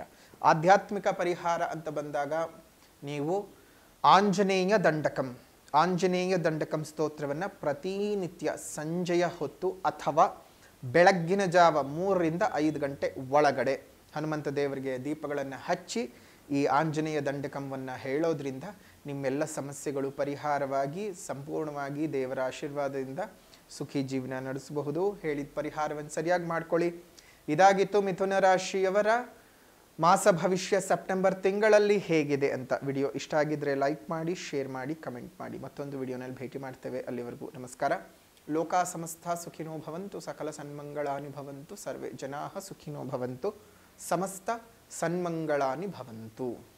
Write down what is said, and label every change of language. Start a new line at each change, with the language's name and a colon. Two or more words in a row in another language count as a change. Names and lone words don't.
Kannada: ಆಧ್ಯಾತ್ಮಿಕ ಪರಿಹಾರ ಅಂತ ಬಂದಾಗ ನೀವು ಆಂಜನೇಯ ದಂಡಕಂ ಸ್ತೋತ್ರವನ್ನು ಪ್ರತಿನಿತ್ಯ ಸಂಜೆಯ ಹೊತ್ತು ಅಥವಾ ಬೆಳಗ್ಗಿನ ಜಾವ 3 ರಿಂದ 5 ಗಂಟೆ ಒಳಗಡೆ ಹನುಮಂತ ದೇವರಿಗೆ ದೀಪಗಳನ್ನು ಹಚ್ಚಿ ಈ ಆಂಜನೇಯ ದಂಡಕಂವನ್ನು ಹೇಳೋದ್ರಿಂದ ನಿಮ್ಮೆಲ್ಲ ಸಮಸ್ಯೆಗಳು ಪರಿಹಾರವಾಗಿ ಸಂಪೂರ್ಣವಾಗಿ ದೇವರ ಆಶೀರ್ವಾದದಿಂದ ಸುಖಿ ಜೀವನ ನಡೆಸಬಹುದು. ಹೇಳಿದ ಪರಿಹಾರವನ್ನು ಸರಿಯಾಗಿ ಮಾಡ್ಕೊಳ್ಳಿ. ಇದಾಗಿತ್ತು ಮಿಥುನ ರಾಶಿಯವರ ಮಾಸ ಭವಿಷ್ಯ ಸೆಪ್ಟೆಂಬರ್ ತಿಂಗಳಲ್ಲಿ ಹೇಗಿದೆ ಅಂತ. ವಿಡಿಯೋ ಇಷ್ಟ ಆಗಿದ್ರೆ ಲೈಕ್ ಮಾಡಿ, ಶೇರ್ ಮಾಡಿ, ಕಮೆಂಟ್ ಮಾಡಿ. ಮತ್ತೊಂದು ವಿಡಿಯೋನಲ್ಲಿ ಭೇಟಿ ಮಾಡ್ತೇವೆ. ಅಲ್ಲಿವರೆಗೂ ನಮಸ್ಕಾರ.
Sanskrit: ಲೋಕಾ ಸಮಸ್ತ ಸುಖಿನೋ ಭವಂತು, ಸಕಲ ಸನ್ಮಂಗಳಾನಿ ಭವಂತು, ಸರ್ವೇ ಜನಾಃ ಸುಖಿನೋ ಭವಂತು, ಸಮಸ್ತ ಸನ್ಮಂಗಳಾನಿ ಭವಂತು.